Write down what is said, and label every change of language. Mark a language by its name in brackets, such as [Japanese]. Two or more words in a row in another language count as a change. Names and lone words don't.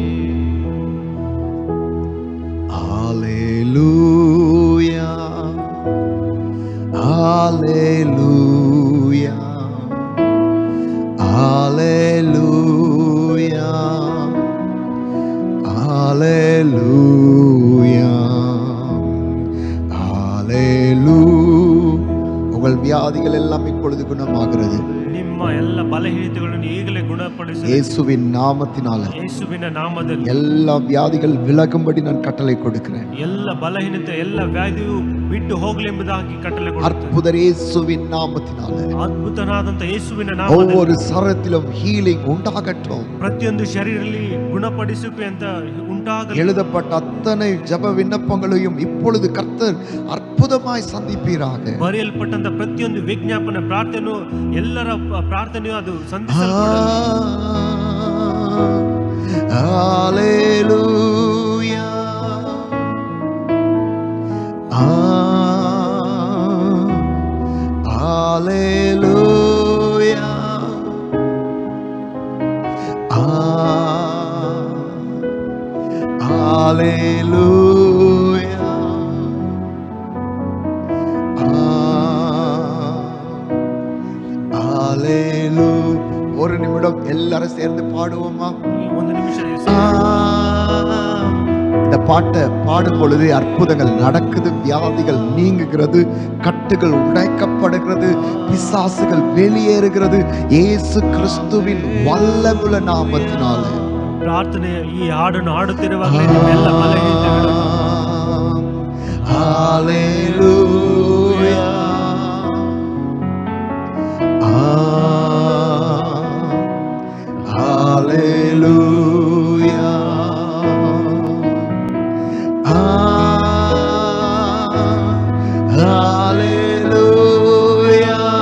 [Tamil] ஹalleluya ஹalleluya ஹalleluya ஹalleluya ஹalleluya. உங்கள் வியாதிகள் எல்லாம் இப்பொழுது குணமாகிறது. [Kannada] ನಿಮ್ಮ ಎಲ್ಲ ಬಲಹೀನತೆಗಳನ್ನು ಈಗಲೇ ಗುಣಪಡಿಸಿ [Tamil] இயேசுவின் நாமத்தினால [Kannada] ಯೇಸುವಿನ ನಾಮದಲ್ಲಿ [Tamil] எல்லா வியாதிகள் விலகும்படி நான் கட்டளை கொடுக்கிறேன். [Kannada] ಎಲ್ಲ ಬಲಹೀನತೆ ಎಲ್ಲ ವ್ಯಾಧಿಯು ಬಿಟ್ಟು ಹೋಗಲಿ ಎಂಬುದಾಗಿ ಕಟ್ಟಳೆ ಕೊಡುತ್ತೇನೆ. [Tamil] அற்புதர் இயேசுவின் நாமத்தினால [Kannada] ಅದ್ಭುತನಾದಂತ ಯೇಸುವಿನ ನಾಮದಲ್ಲಿ [Tamil] ஒவ்வொரு சரத்திலும் ஹீலிங் உண்டாகட்டும். [Kannada] ಪ್ರತಿಯೊಂದು ಶರೀರದಲ್ಲಿ ಗುಣಪಡಿಸುವೆ ಅಂತ ಉಂಟಾಗಲಿ. [Tamil] எழுதப்பட்ட அத்தனை ஜெப விண்ணப்பங்களையும் இப்பொழுது கர்த்தர் அற்புதமாய் சந்திப்பீராக. [Kannada] ಬರೆಯಲ್ಪಟ್ಟಂತ ಪ್ರತಿಯೊಂದು ವಿಜ್ಞಾಪನೆ ಪ್ರಾರ್ಥನೆಯು ಎಲ್ಲರ ಪ್ರಾರ್ಥನೆಯು ಅದು ಸಂಧಿಸಲ್ಪಡಲಿ. [Tamil] ஹalleluya ஹalleluya ஹalleluya ஹalleluya. ஒரு நிமிடம் எல்லாரும் சேர்ந்து பாடுவோமா? [Kannada] ಒಂದು ನಿಮಿಷ [Tamil] இந்த பாட்டை பாடும் பொழுது அற்புதங்கள் நடக்குது, வியாதிகள் நீங்குகிறது, கட்டுகள் உடைக்கப்படுகிறது, பிசாசுகள் வெளியேறுகிறது இயேசு கிறிஸ்துவின் வல்லமுள்ள நாமத்தினால. [Kannada] ಪ್ರಾರ್ಥನೆ ಈ ಹಾಡನ್ನು ಹಾಡುತ್ತಿರುವಾಗಲೇ ನಿಮ್ಮೆಲ್ಲ ಬಲಹೀನತೆಗಳು [Tamil] ஹalleluya ஹalleluya ஹalleluya